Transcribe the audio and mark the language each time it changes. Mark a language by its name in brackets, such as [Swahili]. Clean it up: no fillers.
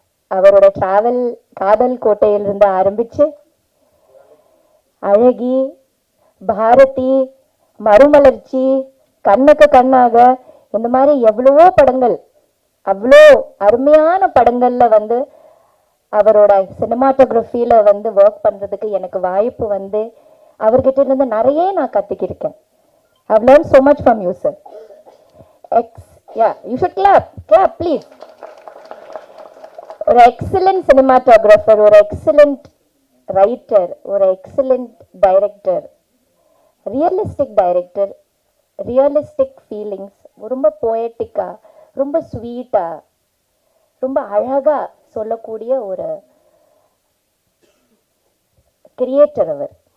[Tamil] அவரோட டிராவல் காதல் கோட்டையிலிருந்து ஆரம்பிச்சு அழகி, பாரதி, மறுமலர்ச்சி, கண்ணுக்கு கண்ணாக, இந்த மாதிரி எவ்வளவோ படங்கள், அவ்வளோ அருமையான படங்கள்ல வந்து அவரோட சினிமாட்டோகிராஃபியில வந்து ஒர்க் பண்றதுக்கு எனக்கு வாய்ப்பு வந்து அவர்கிட்ட இருந்து நிறைய நான் கத்துக்கிருக்கேன். [English] I've learned so much from you, sir. Yeah, you should clap, please. [Tamil] ஒரு எக்ஸலண்ட் சினிமாட்டோகிராஃபர், ஒரு எக்ஸலண்ட் ரைட்டர், ஒரு excellent director, realistic director, realistic feelings, ரொம்ப போயட்டிக்கா, ரொம்ப ஸ்வீட்டா, ரொம்ப அழகா சொல்லக்கூடிய ஒரு கிரியேட்டர் அவர்.